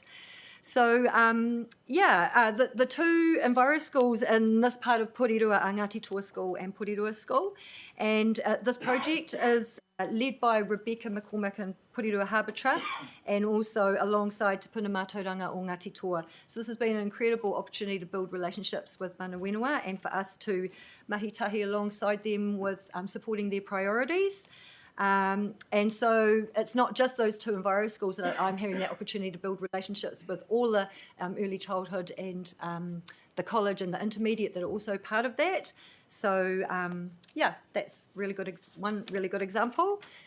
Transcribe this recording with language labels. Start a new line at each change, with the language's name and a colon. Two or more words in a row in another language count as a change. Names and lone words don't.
English: So, the two Enviro schools in this part of Porirua are Ngāti Toa School and Porirua School. And this project is led by Rebecca McCormick and Porirua Harbour Trust, and also alongside Te Puna Mātauranga o Ngāti Toa. So this has been an incredible opportunity to build relationships with
Māori: mana whenua,
English: and for us to mahi-tahi alongside them with supporting their priorities. And so it's not just those two Enviro schools that I'm having that opportunity to build relationships with, all the early childhood and the college and the intermediate that are also part of that. So that's one really good example.